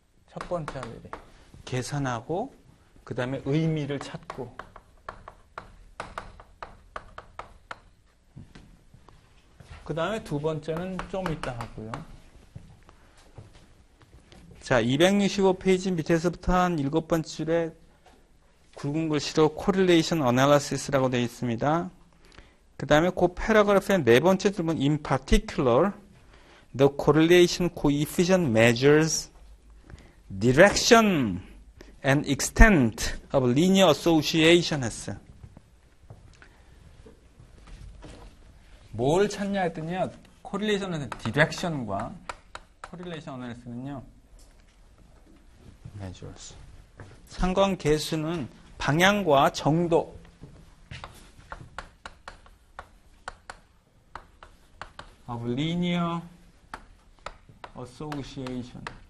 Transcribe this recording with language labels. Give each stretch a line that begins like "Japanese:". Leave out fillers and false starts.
Korean: 첫 번째 할 일이 계산하고 그 다음에 의미를 찾고 그 다음에 두 번째는 좀 이따 하고요. 자, 265페이지 밑에서부터 한 7번째 줄에 굵은 글씨로 correlation analysis라고 되어 있습니다. 그 다음에 그 패러그래프의 네 번째 질문,
English: in particular, the correlation coefficient measures direction and extent of linear association 했어요.
Korean: 뭘 찾냐 했더니요, correlation은 direction과 correlation analysis는요, measures. 상관계수는 방향과 정도, of linear association.